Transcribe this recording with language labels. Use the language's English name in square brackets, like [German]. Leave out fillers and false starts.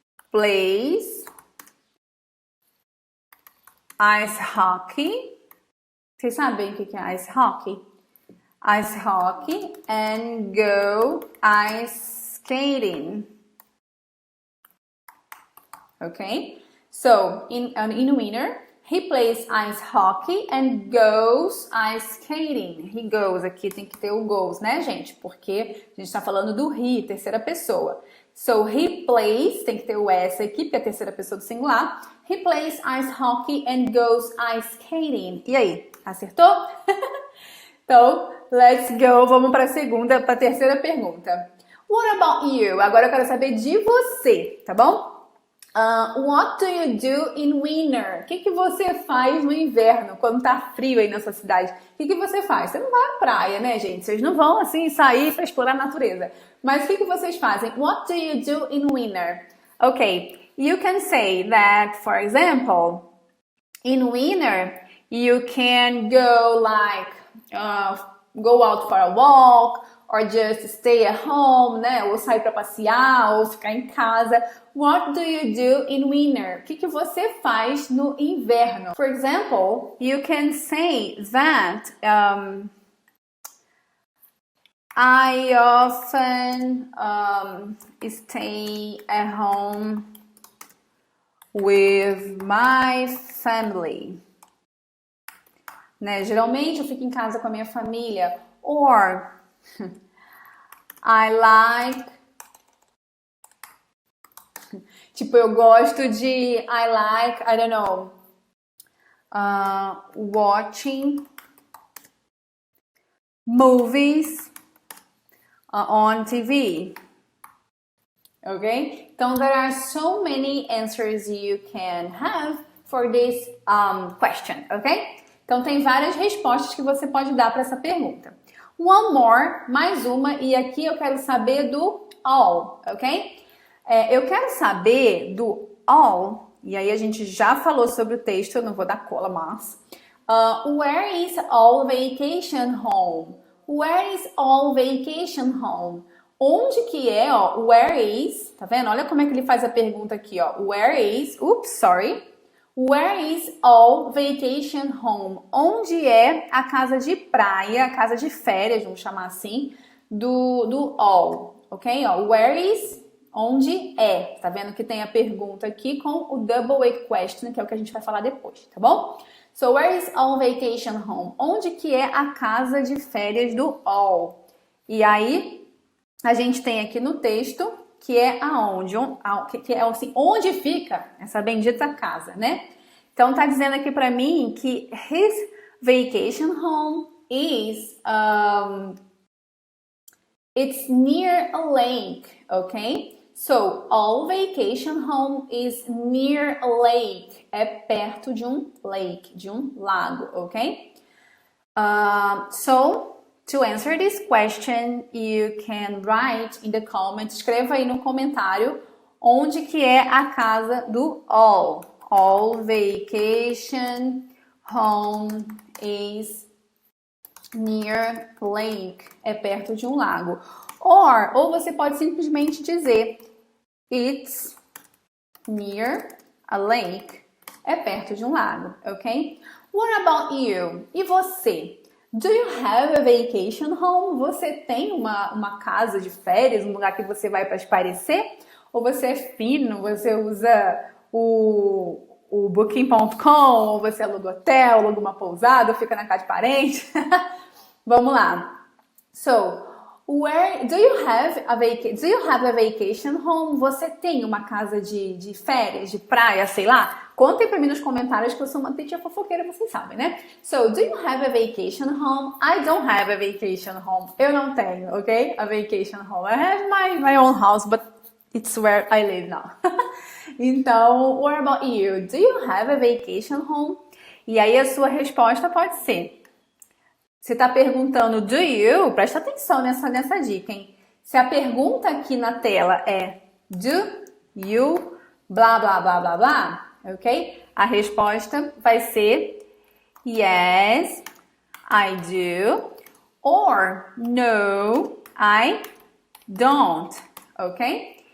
[English] plays ice hockey. [Portuguese] Vocês sabem o que é ice hockey? [English] Ice hockey and go ice skating. Okay? So, in winter, he plays ice hockey and goes ice skating. [Portuguese] He goes, aqui tem que ter o goes, né, gente? Porque a gente tá falando do he, terceira pessoa. So, he plays, tem que ter o S aqui, porque é a terceira pessoa do singular. [English] He plays ice hockey and goes ice skating. [Portuguese] E aí, acertou? Então, let's go. Vamos para a terceira pergunta. What about you? Agora eu quero saber de você, tá bom? What do you do in winter? O que você faz no inverno, quando tá frio aí na sua cidade? O que você faz? Você não vai à praia, né, gente? Vocês não vão, assim, sair para explorar a natureza. Mas o que vocês fazem? What do you do in winter? [English] Okay, you can say that, for example, in winter, you can go like, go out for a walk, or just stay at home, né? [Portuguese] Ou sair para passear, ou ficar em casa. What do you do in winter? O que você faz no inverno? [English] For example, you can say that I often stay at home with my family. [Portuguese] Né? Geralmente eu fico em casa com a minha família. [English] Or I like, tipo, eu gosto de, I like, I don't know, watching movies on TV. Okay? Então, there are so many answers you can have for this question, ok? [Portuguese] Então, tem várias respostas que você pode dar para essa pergunta. One more, mais uma, e aqui eu quero saber do all, ok? Eu quero saber do all, e aí a gente já falou sobre o texto, eu não vou dar cola, mas... [English] where is all vacation home? Where is all vacation home? [Portuguese] Onde que é, ó, where is, tá vendo? Olha como é que ele faz a pergunta aqui, ó. [English] Where is, where is all vacation home? [Portuguese] Onde é a casa de praia, a casa de férias, vamos chamar assim, do all, ok? Ó, where is, onde é? Tá vendo que tem a pergunta aqui com o double A question, que é o que a gente vai falar depois, tá bom? [English] So, where is all vacation home? [Portuguese] Onde que é a casa de férias do all? E aí, a gente tem aqui no texto que é aonde, que é assim, onde fica essa bendita casa, né? [English] Então tá dizendo aqui para mim que his vacation home is it's near a lake, okay? So all vacation home is near a lake, é perto de um lake, de um lago, okay? So to answer this question, you can write in the comments, escreva aí no comentário onde que é a casa do all. All vacation home is near lake, é perto de um lago. [Portuguese] Ou você pode simplesmente dizer it's near a lake, é perto de um lago, ok? [English] What about you? E você? Do you have a vacation home? [Portuguese] Você tem uma casa de férias, um lugar que você vai para espairecer? Ou você é fino, você usa o Booking.com, ou você aluga hotel, aluga uma pousada, ou fica na casa de parente? Vamos lá. [English] So, where do you have a vacation home? [Portuguese] Você tem uma casa de férias, de praia, sei lá? Contem pra mim nos comentários que eu sou uma teacher fofoqueira, vocês sabem, né? [English] So, do you have a vacation home? I don't have a vacation home. Eu não tenho, ok? A vacation home. I have my own house, but it's where I live now. Então, what about you? Do you have a vacation home? [Portuguese] E aí a sua resposta pode ser... Você está perguntando do you? Presta atenção nessa dica, hein? Se a pergunta aqui na tela é do you blá, blá, blá, blá, blá, ok? [English] A resposta vai ser yes, I do, or no, I don't, ok?